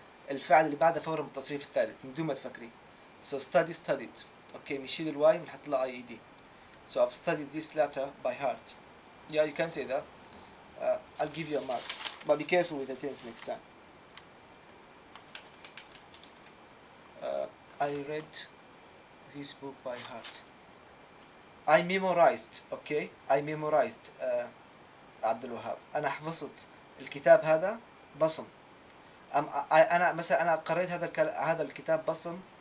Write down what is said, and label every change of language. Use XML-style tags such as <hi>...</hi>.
<ar>الفعل اللي بعده فورا بالتصريف الثالث من دون ما تفكري.</ar> <en>So study studied.</en> <ar>اوكي نشيل الواي ونحط لها اي دي.</ar> <en>So I've studied this letter by heart. Yeah, you can say that. I'll give you a mark, but be careful with the tense next time. I read this book by heart. I memorized. Okay, I memorized.</en> <ar>عبد الوهاب أنا حفظت الكتاب هذا بصم. أنا مثلا أنا قريت هذا الكتاب بصم.</ar>